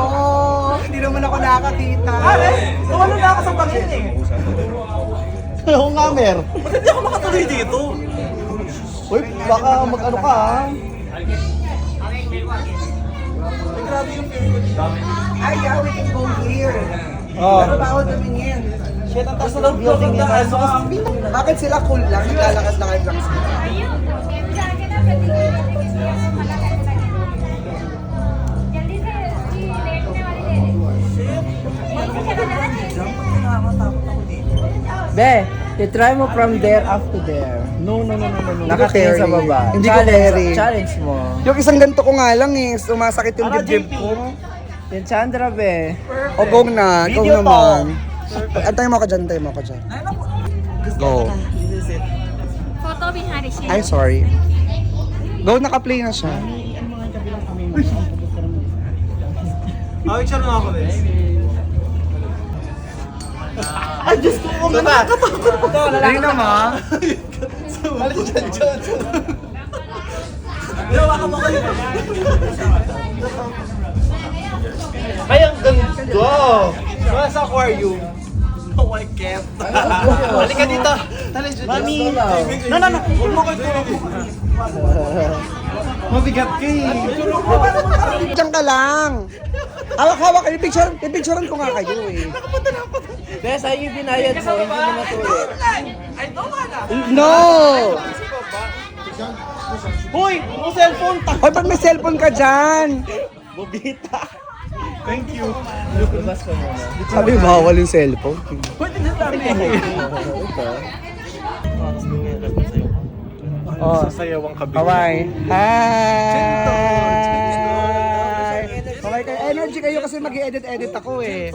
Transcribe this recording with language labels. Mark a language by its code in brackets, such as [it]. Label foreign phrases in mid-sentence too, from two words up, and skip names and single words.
[tl] Hindi naman ako nakakita. Ano na ako sa pangin eh. Oo nga, Mer. Ba't hindi ako makatuloy dito? Uy, baka mag-ano ka, ha? Grabe yung feeling ko dito. Ay, [en] yeah, we can go here. Oh. [tl] Pero bawal tumingin. Shit, ang taas na ng building nila. Bakit sila cool lang? Naglalakad-lakad lang sila. Be, i-try mo [en] from there up to there. No. [tl] Naka-carry. Nakatingin sa baba. Hindi ko carry. Challenge mo. Yung isang ganito ko nga lang eh, sumasakit yung dibdib ko. Yung Chandra, be. O, go na. Go naman. Antayin mo ako dyan, antayin mo ako dyan. Go. [en] Photo behind the scene. [tl] Ay, sorry. Go, naka-play na siya. Picture na ako rin. Ay, Diyos ko, kung nakakatakot. Dali naman. Balik dyan. Gawa ka mo kayo. Ay, ang ganda! Wala sa aquarium. [en] No, I can't. [tl] Halika dito. Tali, Mami. No. Huwag mo kayo tulog mo. Mabigat ka eh. Diyan ka lang. Hawak-hawak kayo. Pipicturean ko nga kayo eh. Be, sa'yo yung binayad mo, hindi mo natuloy. [en] No! [tl] Hoy! Ang cellphone! Hoy, pag may cellphone ka dyan. Bobita! [en] Thank you. [tl] Labas ka muna. Sabi, bawal yung cellphone. Oh, sasayaw ang kabila. Hi! Okay, kayo. Energy kayo kasi mag-i-edit ako eh.